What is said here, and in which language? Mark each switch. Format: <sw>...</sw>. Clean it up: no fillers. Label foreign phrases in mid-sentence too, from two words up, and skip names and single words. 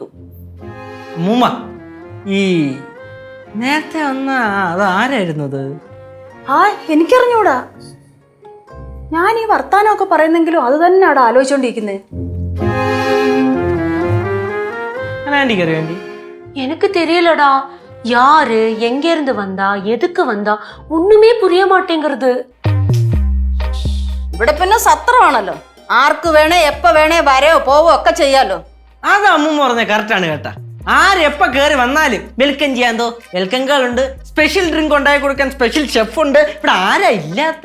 <ml>അമ്മൂമ്മ ഈ നേരത്തെ വന്ന അത് ആരായിരുന്നത്? ആ എനിക്കറിഞ്ഞൂടാ. ഞാൻ ഈ വർത്താനമൊക്കെ പറയുന്നെങ്കിലും അത് തന്നെ അവിടെ ആലോചിച്ചോണ്ടിരിക്കുന്നത്. ആന്റിക്കറിയാണ്ടി?</ml> <ta>எனக்கு தெரியலடா. யாரு எங்க இருந்து வந்தா எதுக்கு வந்தா ஒண்ணுமே புரிய மாட்டேங்கிறது.</ta> <ml>ഇവിടെ പിന്നെ സത്രമാണല്ലോ. ആർക്ക് വേണേ എപ്പ വേണേ വരയോ പോവോ ഒക്കെ ചെയ്യാലോ. അത് അമ്മൂമ്മ പറഞ്ഞ കറക്റ്റാണ് കേട്ടാ. ആരെപ്പ കയറി വന്നാലും വെൽക്കം ചെയ്യാൻ</ml> <en>welcome girl</en> <ml>ഉണ്ട്,</ml> <en>special drink</en> <ml>ഉണ്ടാക്കി കൊടുക്കാൻ</ml> <en>special chef</en> <ml>ഉണ്ട്. ഇവിടെ ആരാ ഇല്ലാത്ത?</ml>